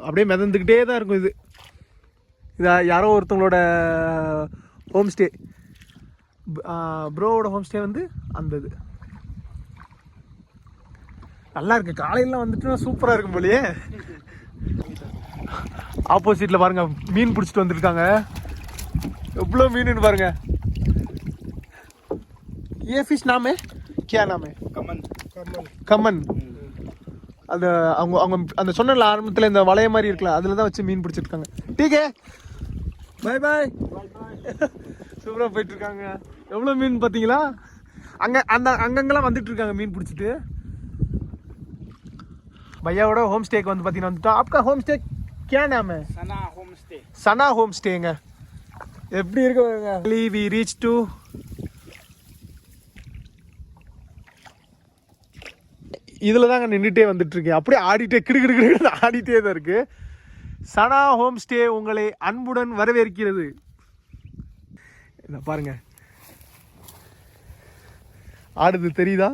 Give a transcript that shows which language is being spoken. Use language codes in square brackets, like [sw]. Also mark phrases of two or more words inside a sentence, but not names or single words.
[ta] அப்படியே மிதந்துக்கிட்டே தான் இருக்கும். இது யாரோ ஒருத்தவங்களோட ஹோம் ஸ்டே, ப்ரோவோட ஹோம் ஸ்டே வந்து அந்த இது நல்லா இருக்கு. காலையிலாம் வந்துட்டு சூப்பராக இருக்கும் போலயே. ஆப்போசிட்ல பாருங்க மீன் பிடிச்சிட்டு வந்துருக்காங்க. எவ்வளோ மீன் பாருங்க. [hi] ये फिश नाम है क्या नाम है? [ta] கம்மன். அந்த அவங்க அவங்க அந்த சொன்ன ஆரம்பத்தில் இந்த வளைய மாதிரி இருக்கலாம், அதில் தான் வச்சு மீன் பிடிச்சிருக்காங்க. டீகே பாய் பாய். சூப்பராக போயிட்டு இருக்காங்க. எவ்வளோ மீன் பார்த்தீங்களா? அங்கங்கெல்லாம் வந்துட்டு இருக்காங்க மீன் பிடிச்சிட்டு. भैयाவோட ஹோம் ஸ்டேக்கு வந்து பார்த்தீங்கன்னா வந்துட்டோம். [hi] आपका होम स्टे क्या नाम है? Sana homestay. [ta] சனா ஹோம் ஸ்டேங்க. எப்படி இருக்கு? [en] we reach to [ta] இதில் தாங்க நின்றுட்டே வந்துட்டு இருக்கேன். அப்படியே ஆடிட்டே கிடுக்கிடு ஆடிட்டே தான் இருக்கு. சனா ஹோம் ஸ்டே உங்களை அன்புடன் வரவேற்கிறது. என்ன பாருங்க, ஆடுது தெரியுதா?